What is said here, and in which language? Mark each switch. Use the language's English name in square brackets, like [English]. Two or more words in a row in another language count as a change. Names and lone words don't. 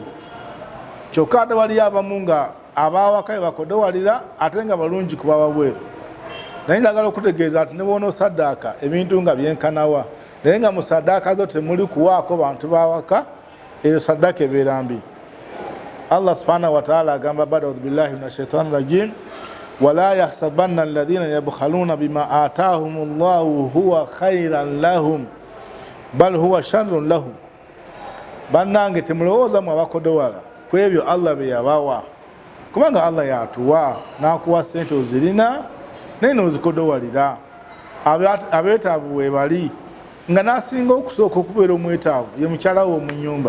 [Ganda] Kyokka ate waliyo abamu nga abawaka be bakodowalira ate nga balungi ku bawabweru. Naye njagala okutegeeza nti ne bw'onoosaddaaka ebintu nga byenkanawa naye nga mu saddaaka zo temuli kuwaako bantu bawaka, eyo saddaaka ebeera mbi. [Arabic] الله سبحانه وتعالى [Ganda] agamba [Arabic] بعد أعوذ بالله من الشيطان الرجيم ولا يحسبن الذين يبخلون بما آتاهم الله هو خيرا لهم بل هو شر لهم. [Ganda] Bannange temulowooza mu abakodowala ku ebyo Allah bye yabawa, kubanga Allah yatuwa n'akuwa ssente ozirina naye n'ozikodowalira. Abeetaavu we bali nga n'asinga okusooka okubeera omwetaavu ye mukyala we mu nnyumba.